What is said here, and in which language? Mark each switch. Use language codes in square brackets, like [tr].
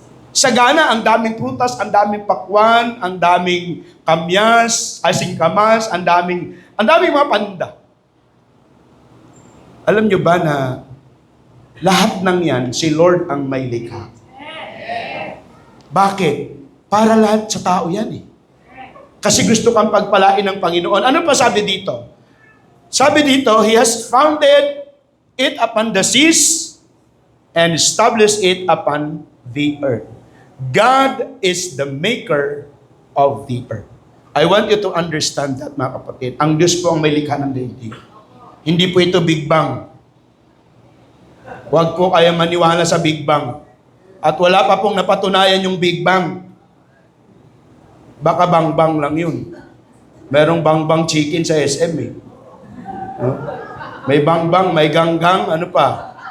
[tl] Sagana, ang daming prutas, ang daming pakwan, ang daming kamyas, singkamas, ang daming mga panda. Alam nyo ba na lahat ng yan, si Lord ang may likha? Bakit? Para lahat sa tao yan eh. Kasi gusto kang pagpalain ng Panginoon. Ano pa sabi dito? Sabi dito, [en] He has founded it upon the seas and established it upon the earth. God is the maker of the earth. I want you to understand that, mga kapatid. [tl] Ang Diyos po ang may likha ng daigdig. Hindi po ito Big Bang. Huwag po kayo maniwala sa Big Bang. At wala pa pong napatunayan yung Big Bang. Baka bang-bang lang yun. Merong bang-bang chicken sa SM eh. May bang-bang, may ganggang, ano pa.